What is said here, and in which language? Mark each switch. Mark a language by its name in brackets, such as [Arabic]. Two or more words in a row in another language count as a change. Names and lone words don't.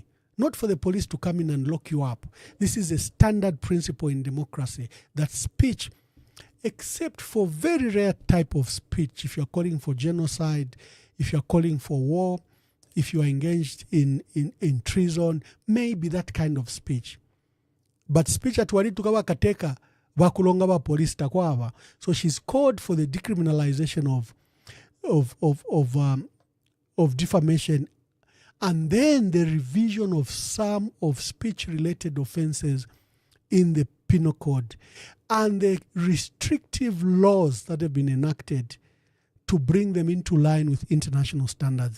[English] Not for the police to come in and lock you up. This is a standard principle in democracy, that speech, except for very rare type of speech, if you're calling for genocide, if you're calling for war, if you are engaged in treason, maybe that kind of speech. But speech [Bemba] at wali tukawa kateka bakulonga ba police takwaba. [English] So she's called for the decriminalization of defamation, and then the revision of some of speech-related offenses in the Penal Code, and the restrictive laws that have been enacted to bring them into line with international standards.